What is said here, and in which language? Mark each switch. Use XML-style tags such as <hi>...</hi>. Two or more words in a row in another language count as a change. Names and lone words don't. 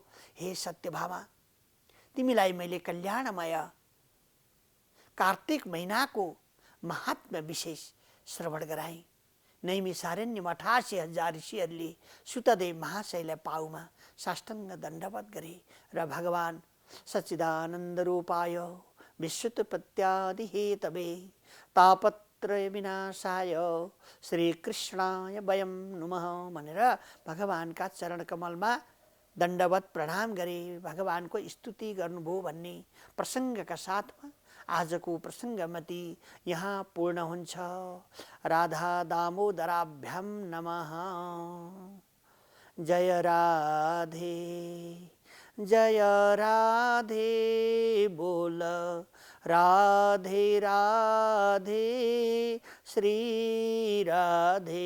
<ne>हे सत्यभामा, तिमीलाई मैले कल्याणमय कार्तिक महिनाको महात्म्य विशेष श्रवण गराएँ। नैमिषारण्य 88,000 ऋषिहरूले सुतदेव महाशयलाई पाउमा साष्टाङ्ग दण्डवत गरे र भगवान</ne> <sa>सच्चिदानन्द रूपाय विश्वोत्पत्त्यादि हेतवे तापत्रय विनाशाय श्रीकृष्णाय वयं नुमः</sa> <ne>भनेर भगवानका चरण कमलमा दण्डवत प्रणाम गरे, भगवानको स्तुति गर्नुभयो भन्ने प्रसङ्गका साथमा आजको प्रसङ्गमति यहाँ पूर्ण हुन्छ।</ne> <sa>राधा दामोदराभ्याम नमः।</sa> <hi>जय राधे जय राधे बोल राधे राधे श्री राधे।</hi>